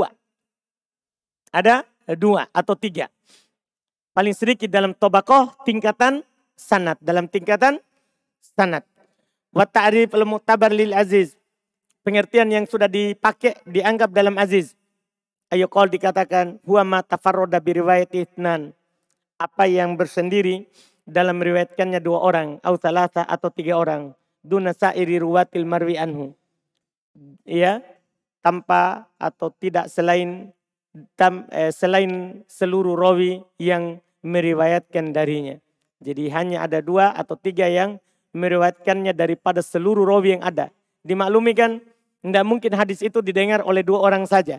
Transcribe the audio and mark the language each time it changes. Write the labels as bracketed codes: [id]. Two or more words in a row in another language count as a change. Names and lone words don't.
[id] Ada 2 atau 3. Paling sedikit dalam tobakoh tingkatan sanad. Dalam tingkatan sanad. [ar] وتعريف المعتبر للعزيز. [id] Pengertian yang sudah dipakai, dianggap dalam aziz. Ayo kalau dikatakan, [ar] هو ما تفرد برواية اثنان. [id] Apa yang bersendiri dalam meriwayatkannya 2 orang. [ar] أو ثلاثة [id] atau 3 orang. [ar] دون سائر رواة المروي عنه. [id] Ya, tanpa atau tidak selain seluruh rawi yang meriwayatkan darinya. Jadi hanya ada 2 atau 3 yang meriwayatkannya daripada seluruh rawi yang ada. Dimaklumi kan, tidak mungkin hadis itu didengar oleh 2 orang saja.